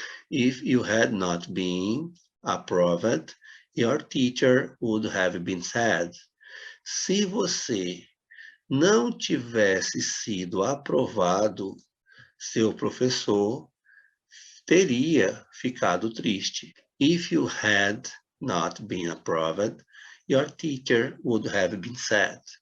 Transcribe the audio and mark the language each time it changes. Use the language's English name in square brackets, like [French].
[English] If you had not been approved, your teacher would have been sad. [Portuguese] Se você não tivesse sido aprovado, seu professor teria ficado triste. [English] If you had not been approved, your teacher would have been sad.